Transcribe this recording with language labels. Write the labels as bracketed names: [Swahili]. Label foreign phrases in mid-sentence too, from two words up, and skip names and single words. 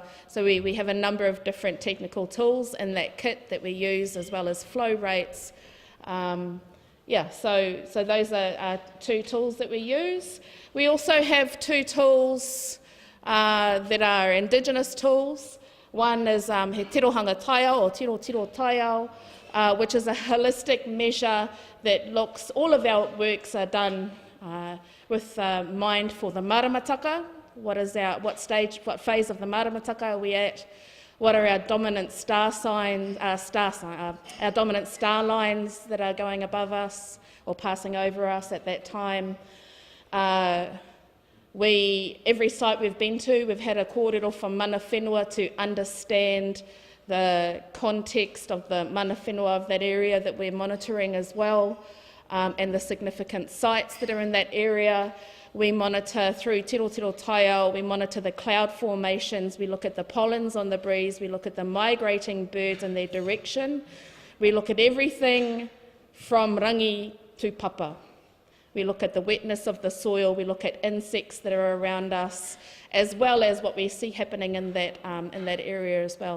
[English] So we have a number of different technical tools in that kit that we use, as well as flow rates. So those are 2 tools that we use. We also have 2 tools that are Indigenous tools. One is [Māori] he tirohanga taiao, or tiro taiao, [English] which is a holistic measure that looks, all of our works are done with mind for the maramataka. What phase of the maramataka are we at? What are our dominant star signs, our dominant star lines that are going above us or passing over us at that time? Every site we've been to, we've had a kōrero from [Māori] mana whenua [English] to understand the context of the [Māori] mana whenua [English] of that area that we're monitoring as well, and the significant sites that are in that area. We monitor through tiro taiao, we monitor the cloud formations, we look at the pollens on the breeze, we look at the migrating birds and their direction. We look at everything from rangi to papa. We look at the wetness of the soil, we look at insects that are around us, as well as what we see happening in that area as well.